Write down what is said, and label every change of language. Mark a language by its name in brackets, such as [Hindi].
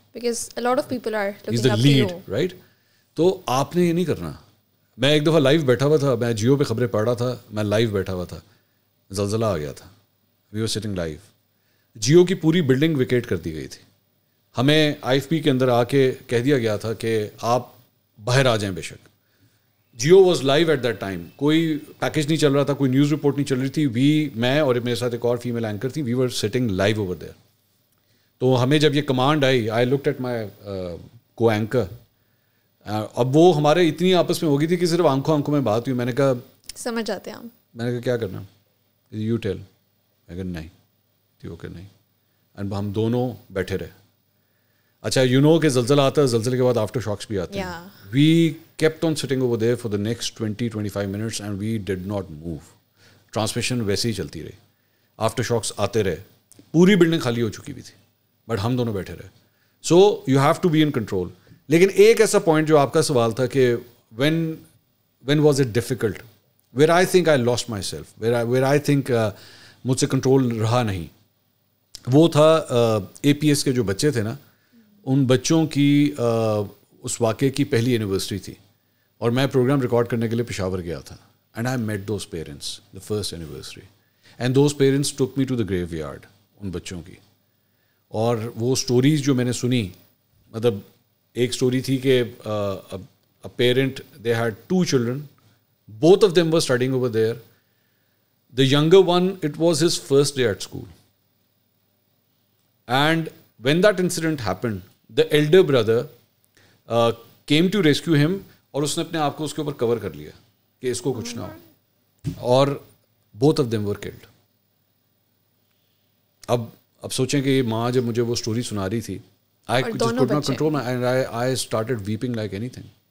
[English] Because a lot of people are looking up to you. He's the lead, right? [Urdu] تو آپ نے یہ نہیں کرنا. میں ایک دفعہ لائیو بیٹھا ہوا تھا, میں جیو پہ خبریں پڑھ رہا تھا, میں لائیو بیٹھا ہوا تھا, زلزلہ آ گیا تھا, [English] We are sitting live. [Urdu] Jio کی پوری بلڈنگ ویکیٹ کر دی گئی تھی. ہمیں آئی ایف پی کے اندر آ کے کہہ دیا گیا تھا کہ آپ باہر آ جائیں. بے شک [English] Geo was live at that time, [Urdu] کوئی پیکیج نہیں چل رہا تھا, کوئی نیوز رپورٹ نہیں چل رہی تھی. میں اور میرے ساتھ ایک اور فیمیل اینکر تھی, [English] We were sitting live over there. [Urdu] تو ہمیں جب یہ command I, [English] I looked at my co anchor. [Urdu] اب وہ ہمارے اتنی آپس میں ہو گئی تھی کہ صرف آنکھوں میں بات ہوئی. میں نے کہا سمجھ آتے ہیں ہم. میں نے کہا کیا کرنا, [English] You tell. [Urdu] میں کہا نہیں, اوکے نہیں. اینڈ ہم دونوں بیٹھے رہے. اچھا, [English] you know [Urdu] کہ زلزلہ آتا ہے, زلزلے کے بعد آفٹر شاکس بھی آتے ہیں. [English] We kept on sitting over there for the next 20-25 minutes and we did not move. [Urdu] Transmission ویسے ہی چلتی رہی, آفٹر شاکس آتے رہے, پوری بلڈنگ خالی ہو چکی بھی تھی, بٹ ہم دونوں بیٹھے رہے. [English] So you have to be in control. [Urdu] لیکن ایک ایسا پوائنٹ جو آپ کا سوال تھا کہ [English] when was it difficult, where I think I lost myself, where I think [Urdu] مجھ سے کنٹرول رہا نہیں, وہ تھا APS کے جو بچے تھے نا, ان بچوں کی اس واقعے کی پہلی اینیورسری تھی, اور میں پروگرام ریکارڈ کرنے کے لیے پشاور گیا تھا. [English] and I met those parents the first anniversary, and those parents took me to the graveyard [Urdu] ان بچوں کی. اور وہ اسٹوریز جو میں نے سنی, مطلب ایک اسٹوری تھی کہ [English] Parent they had 2 children, both of them were studying over there. The younger one, it was his first day at school. And when that incident happened, the elder brother came to rescue him, [Urdu] اور اس نے اپنے آپ کو اس کے اوپر کور کر لیا کہ اس کو کچھ نہ ہو, [English] اور both of them were killed. [Urdu] اب سوچیں کہ یہ ماں جب مجھے وہ اسٹوری سنا رہی تھی, [English] I just could not control my, and I started weeping like anything.